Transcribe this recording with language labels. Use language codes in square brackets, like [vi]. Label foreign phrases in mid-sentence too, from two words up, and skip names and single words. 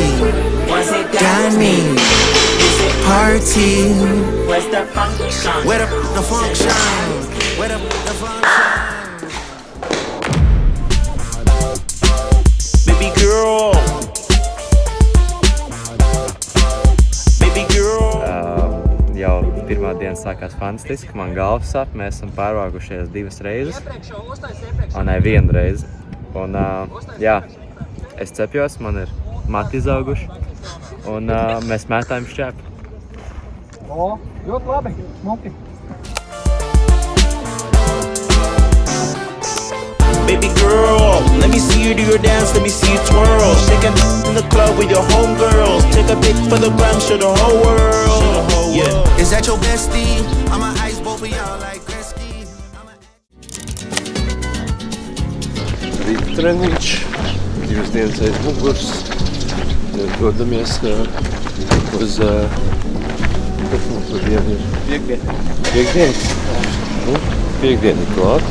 [en] Was it Danny? Is it Party? Where's the function? Where the function? Where the function? Baby girl. Baby girl. [lv] Jau pirmā diena sākās fantastiski, man galvas sāp, mēs esam pārvākušies 2 reizes, ne 1 reizi. Un jā, es cepjos, man ir mati izauguši, un mēs mētājam šķēpu. O, ļoti labi, smuki. [en] Baby girl, let me see you do your dance, let me see you twirl. Shaking in the club with your homegirls. Take a pic for the gram, show the whole world. Yeah. Is that your bestie? I'm a ice both of y'all like Gretzky. [lv] Rīta treniņš, 2 dienas aiz muguras. Dodamies uz dienu ir? Piekdienas. Piekdiena ir klāt.